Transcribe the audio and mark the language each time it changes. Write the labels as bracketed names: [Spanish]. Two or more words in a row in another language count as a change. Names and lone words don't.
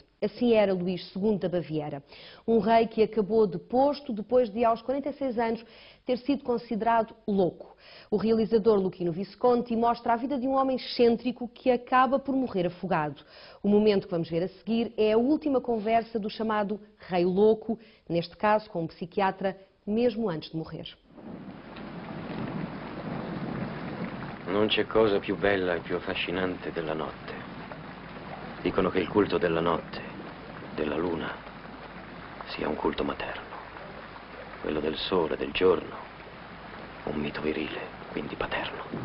[Portuguese] Assim era Luís II da Baviera, um rei que acabou deposto depois de, aos 46 anos, ter sido considerado louco. O realizador Luchino Visconti mostra a vida de um homem excêntrico que acaba por morrer afogado. O momento que vamos ver a seguir é a última conversa do chamado Rei Louco, neste caso com um psiquiatra, mesmo antes de morrer. [Italian] Non c'è cosa più bella e più affascinante della notte. Dicono che il culto della notte, della luna, sia un culto materno. Quello del sole, del giorno, un mito virile, quindi paterno.